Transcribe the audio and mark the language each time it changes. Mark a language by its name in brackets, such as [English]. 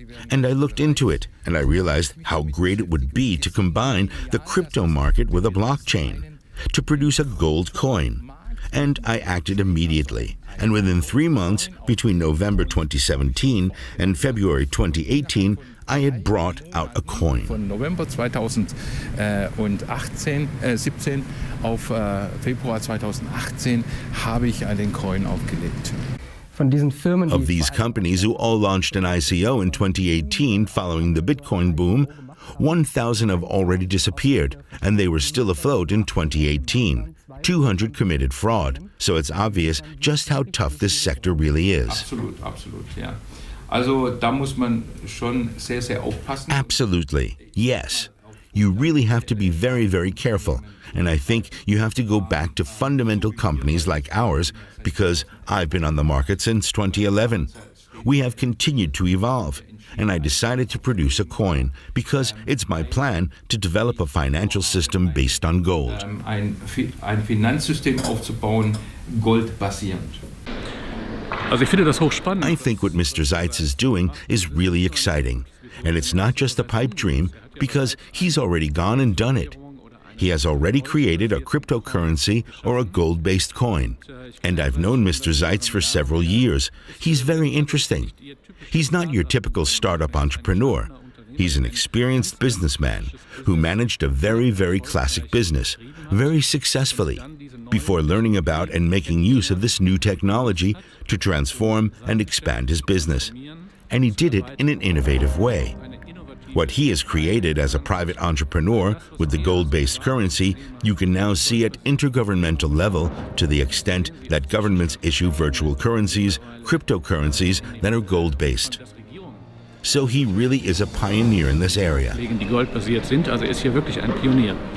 [English] And I looked into it, and I realized how great it would be to combine the crypto market with a blockchain, to produce a gold coin. And I acted immediately. And within 3 months, between November 2017 and February 2018, I had brought out a coin. [German] Von November 2017 auf Februar 2018 habe ich einen Coin aufgelegt. [English] Of these companies who all launched an ICO in 2018 following the Bitcoin boom, 1,000 have already disappeared, and they were still afloat in 2018. 200 committed fraud, so it's obvious just how tough this sector really is. [German] Absolut, ja. Also da muss man schon sehr, sehr aufpassen. [English] Absolutely, yes. You really have to be very, very careful. And I think you have to go back to fundamental companies like ours, because I've been on the market since 2011. We have continued to evolve. And I decided to produce a coin because it's my plan to develop a financial system based on gold. [German] Ein Finanzsystem aufzubauen, goldbasierend. Also ich finde das hochspannend. [English] I think what Mr. Seiz is doing is really exciting. And it's not just a pipe dream, because he's already gone and done it. He has already created a cryptocurrency or a gold-based coin. And I've known Mr. Seiz for several years. He's very interesting. He's not your typical startup entrepreneur. He's an experienced businessman who managed a very, very classic business, very successfully, before learning about and making use of this new technology to transform and expand his business. And he did it in an innovative way. What he has created as a private entrepreneur with the gold-based currency, you can now see at intergovernmental level to the extent that governments issue virtual currencies, cryptocurrencies that are gold-based. So he really is a pioneer in this area. [German] Die goldbasiert sind, also ist hier wirklich ein Pionier.